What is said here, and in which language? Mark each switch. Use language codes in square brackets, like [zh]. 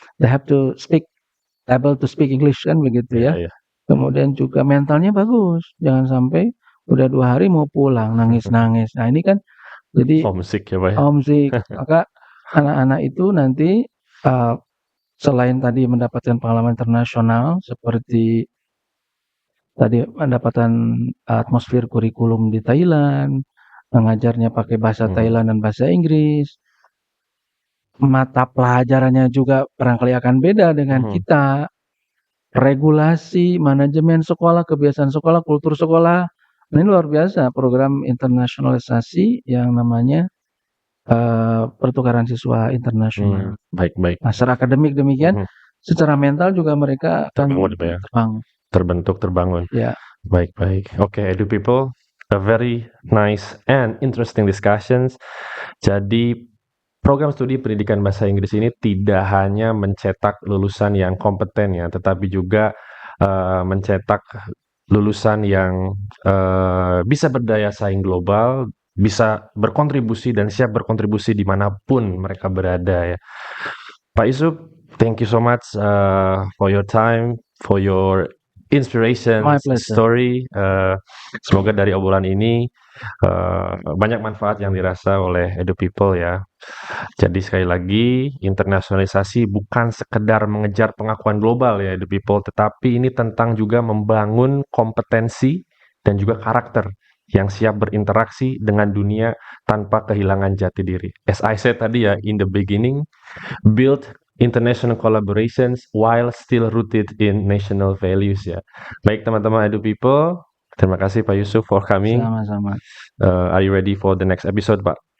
[en] They have to able to speak English [id] kan begitu Iya, ya. iya. Kemudian juga mentalnya bagus, jangan sampai udah 2 hari mau pulang, nangis-nangis. Nah ini kan jadi Homesick ya, Pak, ya? homesick. Maka anak-anak itu nanti, eee, selain tadi mendapatkan pengalaman internasional seperti tadi mendapatkan atmosfer kurikulum di Thailand, mengajarnya pakai bahasa Thailand dan bahasa Inggris, mata pelajarannya juga barangkali akan beda dengan kita, regulasi, manajemen sekolah, kebiasaan sekolah, kultur sekolah. Ini luar biasa program internasionalisasi yang namanya pertukaran siswa internasional. Baik baik. Nah, secara akademik demikian, secara mental juga mereka akan Terbangun, Pak, ya? Terbentuk, terbangun. Ya. Baik baik. [en] Oke, Edu People, a very nice and interesting discussions. [id] Jadi program studi pendidikan bahasa Inggris ini tidak hanya mencetak lulusan yang kompeten ya, tetapi juga mencetak lulusan yang bisa berdaya saing global, bisa berkontribusi dan siap berkontribusi dimanapun mereka berada ya. [en] Pak Yusuf, thank you so much for your time, for your inspiration My pleasure. story. [id] Semoga dari obrolan ini banyak manfaat yang dirasa oleh Edu People ya. Jadi sekali lagi, internasionalisasi bukan sekedar mengejar pengakuan global ya Edu People, tetapi ini tentang juga membangun kompetensi dan juga karakter yang siap berinteraksi dengan dunia tanpa kehilangan jati diri. [en] As I said [id] tadi ya, [en] in the beginning, build international collaborations while still rooted in national values ya. [id] Baik teman-teman Edu People, terima kasih Pak Yusuf [en] for coming. [id] Sama-sama. [en] Are you ready for the next episode, Pak?